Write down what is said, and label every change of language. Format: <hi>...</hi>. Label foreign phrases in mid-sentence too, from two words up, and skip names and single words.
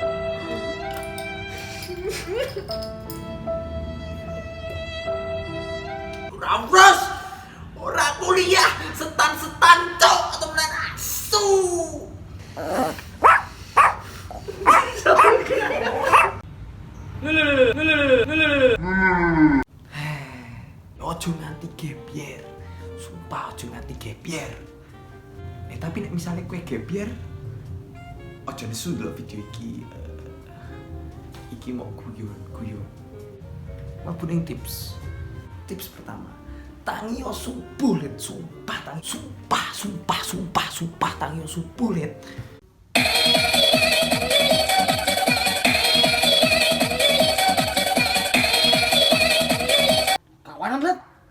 <jv>Ora kuliah, setan cok temenan asu. Ojo nganti</jv> <en>gap year.</en> <jv>Sumpah ojo nganti</jv> <en>gap year.</en> <jv>Tapi nek misale kowe</jv> <en>gap year,</en> <jv>ojo nesu ndelok video iki. Iki mau guyon. Mlebu ning tips.</jv> <id>Tips pertama.</id> <jv>Tangi yo subuh let, sumpah tangi yo subuh let. Kawanan let.</jv>